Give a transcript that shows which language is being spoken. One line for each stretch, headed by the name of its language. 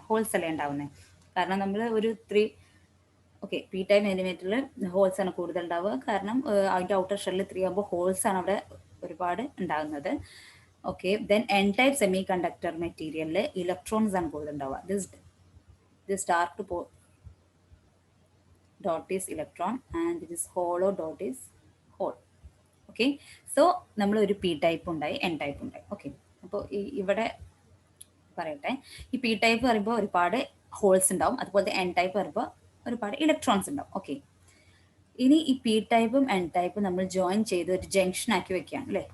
Malayalam: Holes അല്ലേ ഉണ്ടാവുന്നത്, കാരണം നമ്മൾ ഒരു ഓക്കെ, പി ടൈപ്പ് എലിമെൻറ്റിൽ ഹോൾസ് ആണ് കൂടുതൽ ഉണ്ടാവുക. കാരണം അതിൻ്റെ ഔട്ടർ ഷെല്ലിൽ 3 ആകുമ്പോൾ ഹോൾസ് ആണ് അവിടെ ഒരുപാട് ഉണ്ടാകുന്നത്. Okay, then N type semi conductor മെറ്റീരിയലിൽ ഇലക്ട്രോൺസ് ആണ് കൂടുതൽ ഉണ്ടാവുക.
English: This dark dot is electron and this hollow dot is hole.
Malayalam: Okay, so നമ്മൾ ഒരു പി ടൈപ്പ് ഉണ്ടായി, എൻ ടൈപ്പ് ഉണ്ടായി. ഓക്കെ, അപ്പോൾ ഇവിടെ പറയട്ടെ, ഈ പി ടൈപ്പ് പറയുമ്പോൾ ഒരുപാട് ഹോൾസ് ഉണ്ടാവും, അതുപോലെ എൻ ടൈപ്പ് പറയുമ്പോൾ ഒരുപാട് ഇലക്ട്രോൺസ് ഉണ്ടാവും. ഓക്കെ, ഇനി ഈ പി ടൈപ്പും എൻ ടൈപ്പും നമ്മൾ ജോയിൻ ചെയ്ത് ഒരു ജംഗ്ഷൻ ആക്കി വെക്കുകയാണ്, അല്ലേ?